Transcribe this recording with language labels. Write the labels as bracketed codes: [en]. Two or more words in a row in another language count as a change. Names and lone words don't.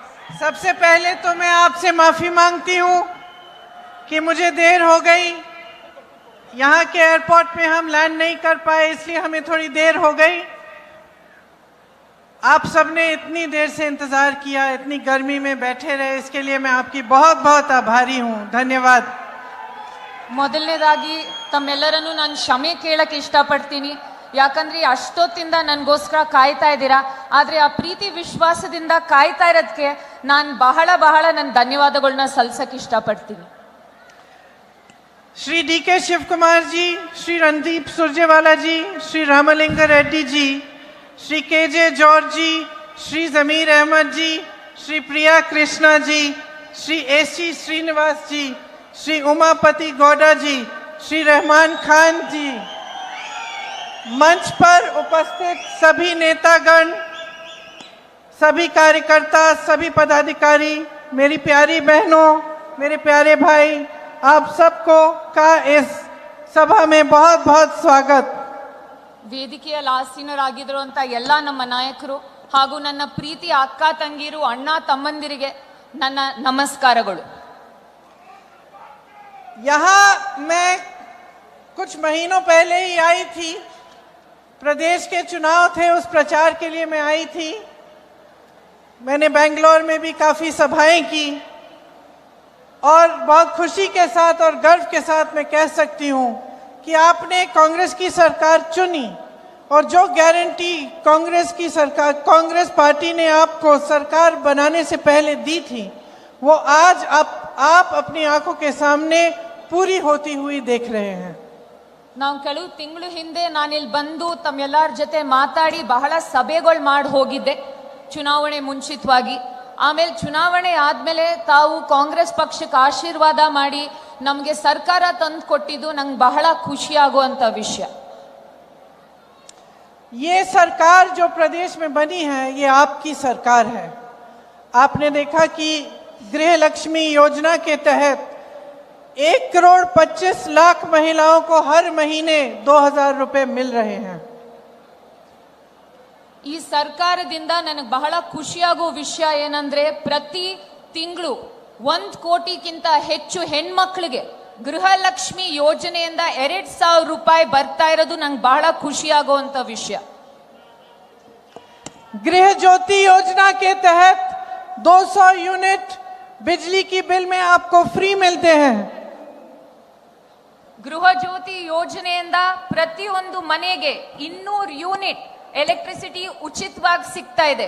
[hi] सबसे पहले तो मैं आपसे माफी मांगती हूं कि मुझे देर हो गई। यहाँ के एयरपोर्ट में हम लैंड नहीं कर पाए, इसलिए हमें थोड़ी देर हो गई। आप सबने इतनी देर से इंतजार किया, इतनी गर्मी में बैठे रहे, इसके लिए मैं आपकी बहुत बहुत आभारी हूं। धन्यवाद। [kn] ಮೊದಲನೇದಾಗಿ ತಮ್ಮೆಲ್ಲರನ್ನು ನಾನು ಕ್ಷಮೆ ಕೇಳಕ್ಕೆ ಇಷ್ಟಪಡ್ತೀನಿ. ಯಾಕಂದ್ರೆ ಅಷ್ಟೊತ್ತಿಂದ ನನಗೋಸ್ಕರ ಕಾಯ್ತಾ ಇದ್ದೀರಾ. ಆದರೆ ಆ ಪ್ರೀತಿ ವಿಶ್ವಾಸದಿಂದ ಕಾಯ್ತಾ ಇರೋದಕ್ಕೆ ನಾನು ಬಹಳ ನನ್ನ ಧನ್ಯವಾದಗಳನ್ನ ಸಲ್ಲಿಸಕ್ಕೆ ಇಷ್ಟಪಡ್ತೀನಿ. [hi] श्री डी के शिव कुमार जी, श्री रणदीप सुरजेवाला जी, श्री रामलिंग रेड्डी जी, श्री के जे जॉर्ज जी, श्री जमीर अहमद जी, श्री प्रिया कृष्णा जी, श्री एसी श्रीनिवास जी, श्री उमापति गौड़ा जी, श्री रहमान खान जी, मंच पर उपस्थित सभी नेतागण, सभी कार्यकर्ता, सभी पदाधिकारी, मेरी प्यारी बहनों, मेरे प्यारे भाई, आप सबको का इस सभा में बहुत बहुत स्वागत। [kn] ವೇದಿಕೆಯಲ್ಲಿ ಆಸೀನರಾಗಿರುವಂತ ಎಲ್ಲ ನಮ್ಮ ನಾಯಕರು ಹಾಗೂ ನನ್ನ ಪ್ರೀತಿಯ ಅಕ್ಕ ತಂಗಿರು, ಅಣ್ಣ ತಮ್ಮಂದಿರಿಗೆ ನನ್ನ ನಮಸ್ಕಾರಗಳು. [hi] यहाँ मैं कुछ महीनों पहले ही आई थी, प्रदेश के चुनाव थे, उस प्रचार के लिए मैं आई थी। मैंने बेंगलोर में भी काफ़ी सभाएं की और बहुत खुशी के साथ और गर्व के साथ मैं कह सकती हूं कि आपने कांग्रेस की सरकार चुनी और जो गारंटी कांग्रेस की सरकार, कांग्रेस पार्टी ने आपको सरकार बनाने से पहले दी थी, वो आज आप अपनी आंखों के सामने पूरी होती हुई देख रहे हैं। [kn] ನಾವು ಕೆಲವು ತಿಂಗಳು ಹಿಂದೆ ನಾನಿಲ್ಲಿ ಬಂದು ತಮ್ಮೆಲ್ಲರ ಜೊತೆ ಮಾತಾಡಿ ಬಹಳ ಸಭೆಗಳು ಮಾಡಿ ಹೋಗಿದ್ದೆ ಚುನಾವಣೆ ಮುಂಚಿತವಾಗಿ. ಆಮೇಲೆ ಚುನಾವಣೆ ಆದ್ಮೇಲೆ ತಾವು ಕಾಂಗ್ರೆಸ್ ಪಕ್ಷಕ್ಕೆ ಆಶೀರ್ವಾದ ಮಾಡಿ ನಮಗೆ ಸರ್ಕಾರ ತಂದು ಕೊಟ್ಟಿದ್ದು ನಂಗೆ ಬಹಳ ಖುಷಿ ಆಗುವಂತ ವಿಷಯ. [hi] ये सरकार जो प्रदेश में बनी है, ये आपकी सरकार है। आपने देखा कि गृह लक्ष्मी योजना के तहत 1,25,00,000 महिलाओं को हर महीने 2,000 रुपए मिल रहे हैं। [kn] ಈ ಸರ್ಕಾರದಿಂದ ನನಗೆ ಬಹಳ ಖುಷಿಯಾಗುವ ವಿಷಯ ಏನಂದ್ರೆ ಪ್ರತಿ ತಿಂಗಳು 1 ಕೋಟಿಗಿಂತ ಹೆಚ್ಚು ಹೆಣ್ಮಕ್ಳಿಗೆ ಗೃಹಲಕ್ಷ್ಮಿ ಯೋಜನೆಯಿಂದ 2,000 ರೂಪಾಯಿ ಬರ್ತಾ ಇರೋದು ನಂಗೆ ಬಹಳ ಖುಷಿಯಾಗುವಂತ ವಿಷಯ. [hi] गृह ज्योति योजना के तहत 200 यूनिट बिजली की बिल में आपको फ्री मिलते हैं। [kn] ಗೃಹ ಜ್ಯೋತಿ ಯೋಜನೆಯಿಂದ ಪ್ರತಿಯೊಂದು ಮನೆಗೆ 200 ಯೂನಿಟ್ इलेक्ट्रिसिटी उचितವಾಗಿ ಸಿಗ್ತಾ ಇದೆ.